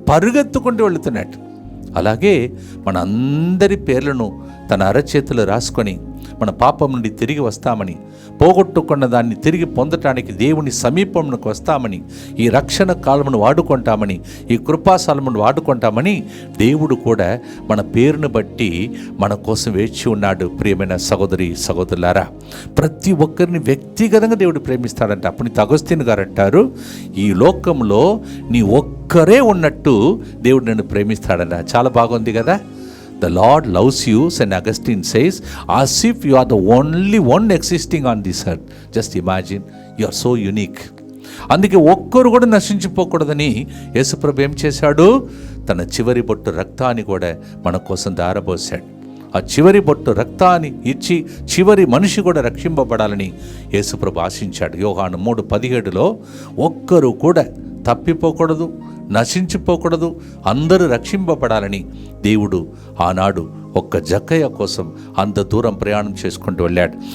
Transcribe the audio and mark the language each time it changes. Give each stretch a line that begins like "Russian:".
Telugu: పరుగెత్తుకుంటూ వెళుతున్నాడు. అలాగే మన అందరి పేర్లను తన అరచేతులు రాసుకొని మన పాపం నుండి తిరిగి వస్తామని, పోగొట్టుకున్న దాన్ని తిరిగి పొందటానికి దేవుని సమీపంలోకి వస్తామని, ఈ రక్షణ కాలమును వాడుకుంటామని, ఈ కృపాశాలమును వాడుకుంటామని దేవుడు కూడా మన పేరును బట్టి మన కోసం వేచి ఉన్నాడు. ప్రియమైన సహోదరి సహోదరులారా, ప్రతి ఒక్కరిని వ్యక్తిగతంగా దేవుడు ప్రేమిస్తాడంట. అప్పుడు అగస్తిన్ గారు అంటారు, ఈ లోకంలో నీ ఒక్కరే ఉన్నట్టు దేవుడు నన్ను ప్రేమిస్తాడన్న. చాలా బాగుంది కదా.
English: The Lord loves you, St. Augustine says, as if you are the only one existing on this earth. Just imagine, you are so unique.
Telugu: అందుకే ఒక్కరు కూడా నశించిపోకూడదని యేసుప్రభు ఏం చేశాడు? తన చివరి బొట్టు రక్తాన్ని కూడా మన కోసం ధారపోశాడు. ఆ చివరి బొట్టు రక్తాన్ని ఇచ్చి చివరి మనిషి కూడా రక్షింపబడాలని యేసుప్రభు ఆశించాడు. యోహాను 3:17లో ఒక్కరు కూడా తప్పిపోకూడదు, నశించిపోకూడదు, అందరూ రక్షింపబడాలని దేవుడు ఆనాడు ఒక్క జక్కయ్య కోసం అంత దూరం ప్రయాణం చేసుకుంటూ వెళ్ళాడు.